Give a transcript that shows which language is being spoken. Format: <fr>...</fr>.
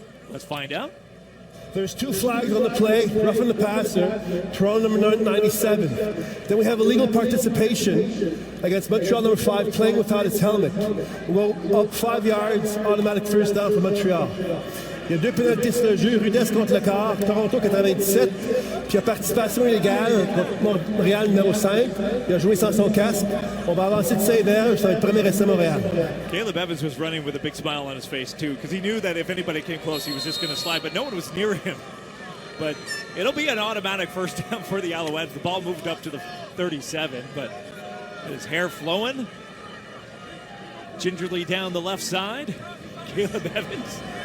<en>Let's find out. There's 2 flags on the play, roughing the passer, Toronto number 97. Then we have illegal participation against Montreal number 5 playing without his helmet. Well, up 5 yards, automatic first down for Montreal.</en> <fr>Il y a 2 pénalités sur le jeu, rudesse contre le corps, Toronto 97, puis il y a participation illégale contre Montréal numéro 5. Il a joué sans son casque. On va avancer de 5 verges, ça va être premier essai Montréal.</fr> <en>Caleb Evans was running with a big smile on his face too, because he knew that if anybody came close, he was just going to slide, but no one was near him. But it'll be an automatic first down for the Alouettes. The ball moved up to the 37, but his hair flowing. Gingerly down the left side, Caleb Evans.</en>